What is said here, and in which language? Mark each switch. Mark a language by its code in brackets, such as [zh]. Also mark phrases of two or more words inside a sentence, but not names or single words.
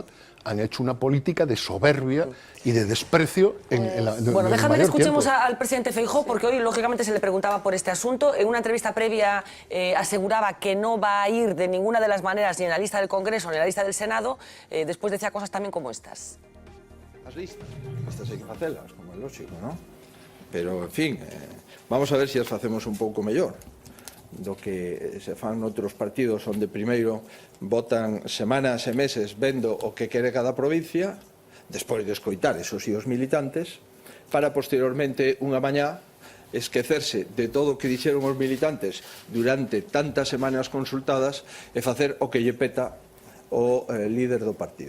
[es] Han hecho una política de soberbia y de desprecio en la Bueno, déjame que escuchemos tiempo. al presidente Feijóo, porque hoy, lógicamente, se le preguntaba por este asunto. En una entrevista previa aseguraba que no va a ir de ninguna de las maneras ni en la lista del Congreso ni en la lista del Senado. Después decía cosas también como estas. [gl] As listas hai que facelas, como é lógico, non? Pero, en fin, vamos a ver se as facemos un pouco mellor do que se fan noutros partidos onde primeiro votan semanas e meses vendo o que quere cada provincia, despois de escoitar esos e os militantes, para posteriormente unha mañá esquecerse de todo o que dixeron os militantes durante tantas semanas consultadas e facer o que lle peta o líder do partido.